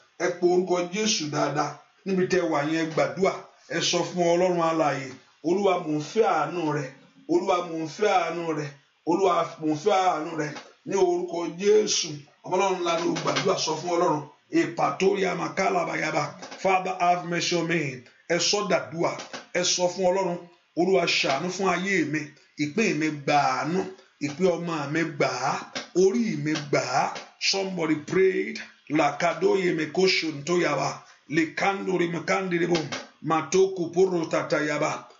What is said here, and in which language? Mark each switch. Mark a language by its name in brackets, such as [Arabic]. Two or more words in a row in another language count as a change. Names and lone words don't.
[Yoruba] Ẹ pe orúkọ Jésù dáadáa níbi tẹ́ wà yẹn, gbàdúrà. Ẹ sọ fún Ọlọ́run alààyè, "Olúwa, mò ń fẹ́ àánú rẹ. Olúwa, mò ń fẹ́ àánú rẹ." Olúwa, mo fẹ́ àánú rẹ ní orúkọ Jésù. Ọmọ Ọlọ́run ńlá ló gbàdúrà sọ fún Ọlọ́run. Ìpàtórí àmàkálà bàyàbà. [English] Father, have mercy on me. [Yoruba] Ẹ sọ dàdúà. Ẹ sọ fún Ọlọ́run. Olúwa, ṣàánú fún ayé mi. Ìpín mi gbà àánú. Ìpín ọmọ mi gbà á. Orí mi gbà á. [English] Somebody prayed. Lakadoye mekoshontoyaba. Lekandori mekandiribo. Matoko poro tatayaba.